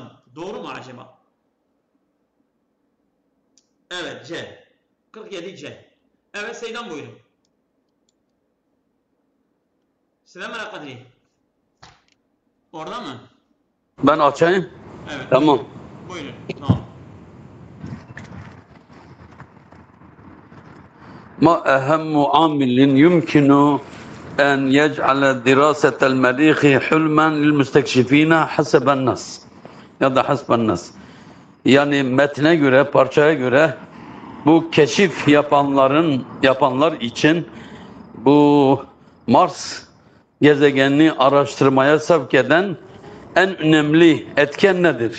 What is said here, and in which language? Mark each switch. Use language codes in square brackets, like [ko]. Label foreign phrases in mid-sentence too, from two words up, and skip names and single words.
[tr] Doğru mu acaba? Evet C. 47 C. Evet Seydan buyurun. Selamun Kadri. Orada mı? Ben açayım. Evet. Tamam. Buyurun. Tamam. [ar] ما أهم عامل يمكن أن يجعل دراسة المريخ حلما للمستكشفين حسب النص [tr] ya da [ar] حسب النص. [tr] Yani metne göre, parçaya göre bu keşif yapanlar için bu Mars gezegenini araştırmaya sevk eden en önemli etken nedir?